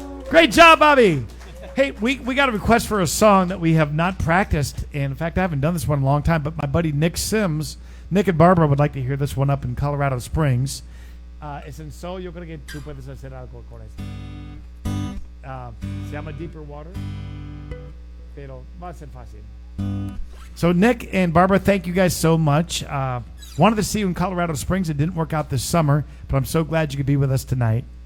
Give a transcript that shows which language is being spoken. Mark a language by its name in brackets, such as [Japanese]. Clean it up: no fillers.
[English] Great job, Bobby. Hey, we got a request for a song that we have not practiced. And in fact, I haven't done this one in a long time, but my buddy Nick Sims, Nick and Barbara would like to hear this one up in Colorado Springs. [Spanish] Es en so, yo creo que tú puedes hacer algo con esto. Se llama Deeper Water, pero va a ser fácil. [English] So Nick and Barbara, thank you guys so much. Wanted to see you in Colorado Springs. It didn't work out this summer, but I'm so glad you could be with us tonight.